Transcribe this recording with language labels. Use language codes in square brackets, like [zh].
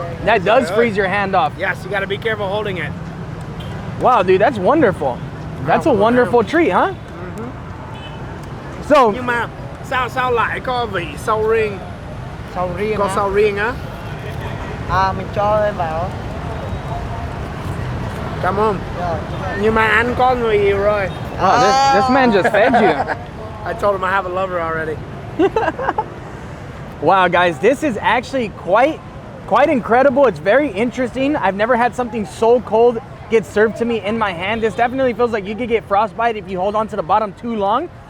[en] that does freeze your hand off. Yes, you got to be careful holding it. Wow, dude, that's wonderful. That's a wonderful treat, huh? So, [vi] Nhưng mà sao lại có vị sầu riêng? Sầu riêng Có hả? sầu riêng á? Mình cho em vào. Cảm ơn. Nhưng mà anh có người yêu rồi. [en] oh, this man just fed you. I told him I have a lover already. Wow, guys, this is actually quite incredible. It's very interesting. I've never had something so cold get served to me in my hand. This definitely feels like you could get frostbite if you hold on to the bottom too long.